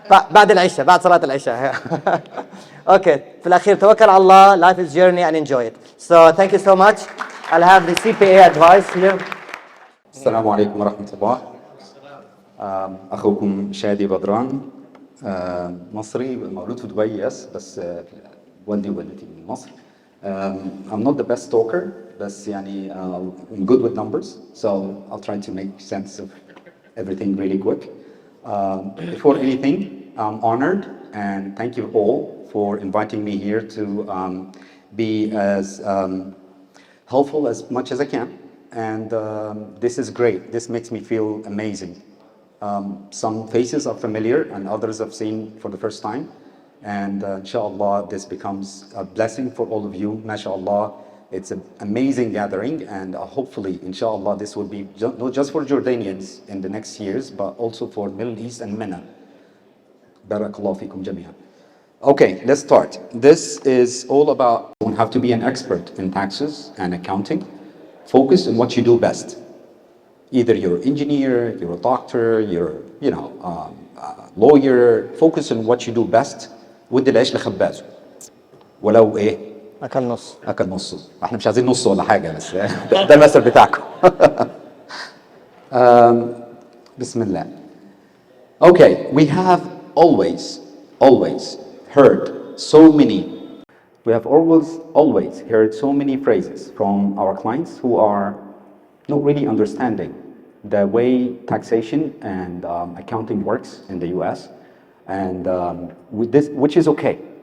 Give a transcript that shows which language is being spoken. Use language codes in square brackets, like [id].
[ar] بعد العشاء، بعد صلاة العشاء. Okay, في الأخير توكل على الله. [en] Life is journey and enjoy it. So thank you so much. I'll have the CPA advice here. [ar] السلام عليكم ورحمة الله. أخوكم شادي بدران، مصري مولود في دبي بس والدي ووالدتي من مصر. [en] I'm not the best talker [ar] بس يعني [en] I'm good with numbers, so I'll try to make sense of everything really quick. Before anything, I'm honored and thank you all for inviting me here to be as helpful as much as I can. And this is great. This makes me feel amazing. Some faces are familiar and others I've seen for the first time. And inshallah, this becomes a blessing for all of you. MashaAllah, it's an amazing gathering. And hopefully, inshallah, this will be not just for Jordanians in the next years, but also for Middle East and MENA. [ar] Barakallahu fikum jami'an. [en] Okay, let's start. This is all about, you don't have to be an expert in taxes and accounting. Focus on what you do best. Either you're an engineer, you're a doctor, you're, a lawyer. Focus on what you do best. [ar] ودي العيش لخبازه. ولو ايه؟ أكل نص. أكل نصه. احنا مش عايزين نص ولا حاجة بس ده المثل بتاعكم. بسم الله. [en] Okay, we have always heard so many. We have always heard so many phrases from our clients who are not really understanding the way taxation and accounting works in the US, and with this, which is okay.